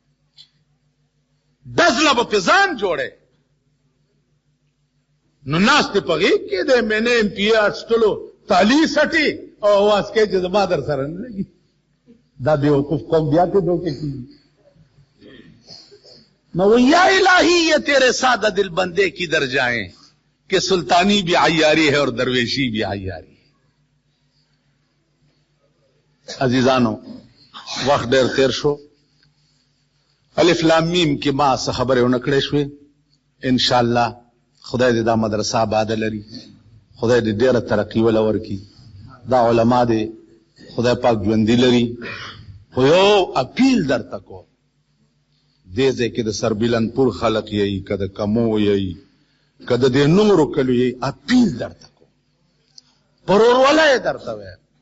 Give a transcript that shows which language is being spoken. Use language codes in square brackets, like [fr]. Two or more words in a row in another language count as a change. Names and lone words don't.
[ps] ډزله به پې ځان جوړی نو ناستې په غیږ کې دی مینه ایم پي اے اخیستلو تالي سټي او اواز کوي چې زما در سره نه لګي دا بیوقوف قوم بیا کې دوکې کېږي نو [ur] یا الہی یہ تیرے سادہ دل بندے کدھر جائیں کہ سلطانی بھی عیاری ہے اور درویشی بھی عیاری ہے [ps] عزیزانو وقت ډېر تیر شو الف لام میم کې ما څه خبرې ونه کړې شوې انشاءالله خدای دې دا مدرسه آباده لري خدای دې ډېره ترقي وله ورکړي دا علما دې خدای پاک ژوندي لري خو یو اپیل درته کوم دې ځای کې د سربیلنپور خلق یې که د کمو یې که د دې نورو کلو یې اپیل درته کوم په ورورواله یې درته وایم